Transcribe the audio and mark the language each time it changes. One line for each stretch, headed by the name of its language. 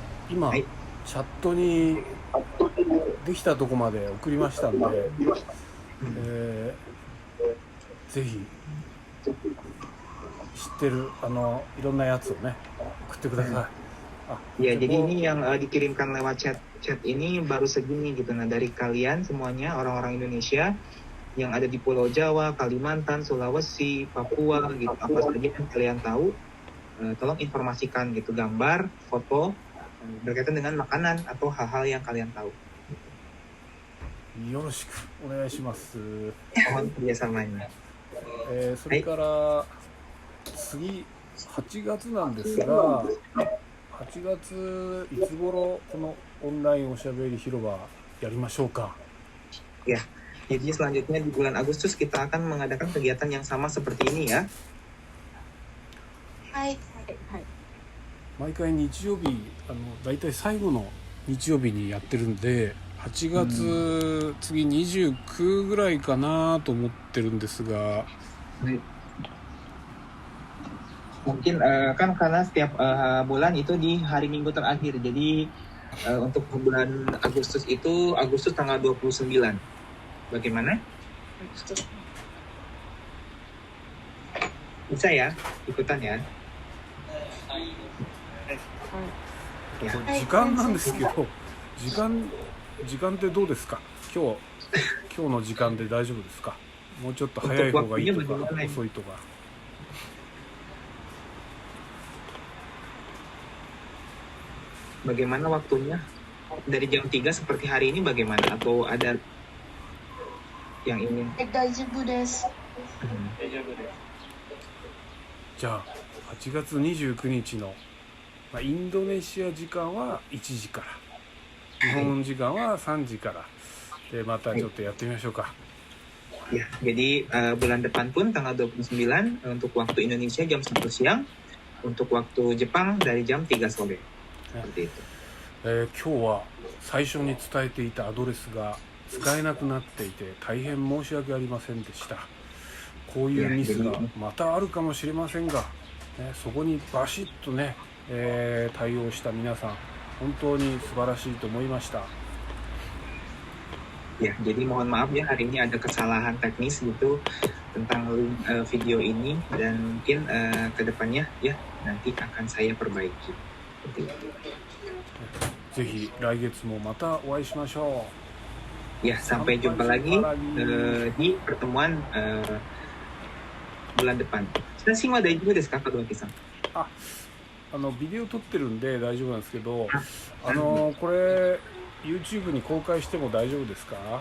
Japanese: 今チャットにできたとこまで送りましたんで、ぜひ知ってるいろんなやつをね送ってください。
Indonesian: Ya, jadi ini yang dikirimkan lewat chat ini baru segini gitu. Nah, dari kalian semuanya orang-orang Indonesia yang ada di Pulau Jawa, Kalimantan, Sulawesi, Papua gitu, apa saja yang kalian tahu, tolong informasikan gitu, gambar, foto berkaitan dengan makanan atau hal-hal yang kalian tahu.
Japanese: よろしくお願いします。
Indonesian: Mohon kerjasamanya.
Japanese: それから次8月なんですが、8月いつ頃このオンラインおしゃべり広場やりましょうか。
Indonesian: Ya, jadi selanjutnya di bulan Agustus kita akan mengadakan kegiatan yang sama seperti ini ya.
Japanese: はい。毎回日曜日だいたい最後の日曜日にやってるんで、8月、次29ぐらいかなと思ってるんですが、
Indonesian: mungkin kan karena setiap bulan itu di hari Minggu terakhir, jadi untuk bulan Agustus itu Agustus tanggal 29. Bagaimana? Bisa ya ikutan ya?
Japanese: 時間なんですけど、時間ってどうですか？今日の時間で大丈夫ですか？もうちょっと早い方がいいとか遅いとか。
Indonesian: Bagaimana waktunya? Dari jam 3 seperti hari ini bagaimana? Atau ada yang ingin?
Japanese: 大丈夫です。じゃあ8月29日のインドネシア時間は1時から、日本時間は3時からでまたちょっとやってみましょうか。
Indonesian: Ya, jadi bulan depan pun tanggal 29 untuk waktu Indonesia jam 1 siang, untuk waktu Jepang dari jam 3 sore. Seperti itu.
Japanese: 今日は最初に伝えていたアドレスが使えなくなっていて大変申し訳ありませんでした。こういうミスがまたあるかもしれませんが、ね、そこにバシッとね、対応した皆さん本当に素晴らしいと思いました。
Indonesian: Ya, jadi mohon maaf ya hari ini ada kesalahan teknis gitu tentang video ini dan mungkin kedepannya ya nanti akan saya perbaiki.
Japanese: ぜひ来月もまたお会いしましょ
Indonesian: う。Ya, sampai jumpa lagi di pertemuan bulan depan.
Japanese: 写真は大丈夫ですか、門脇さん。ビデオ撮ってるんで大丈夫なんですけど、これ YouTube に公開しても大丈夫ですか？